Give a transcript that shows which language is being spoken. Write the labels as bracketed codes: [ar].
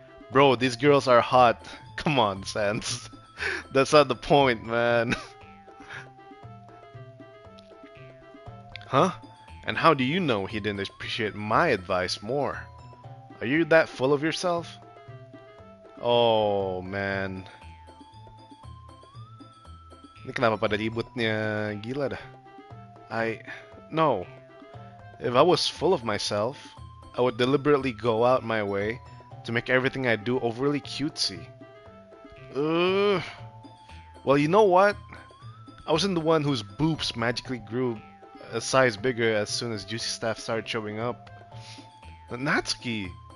[en] Bro, these girls are hot. Come on, Sans. That's not the point, man. Huh? And how do you know he didn't appreciate my advice more? Are you that full of yourself? Oh, man. [id] Ini kenapa pada ributnya gila dah. [en] No. If I was full of myself, I would deliberately go out my way to make everything I do overly cutesy. Well, you know what? I wasn't the one whose boobs magically grew a size bigger as soon as Juicy Staff started showing up. But Natsuki!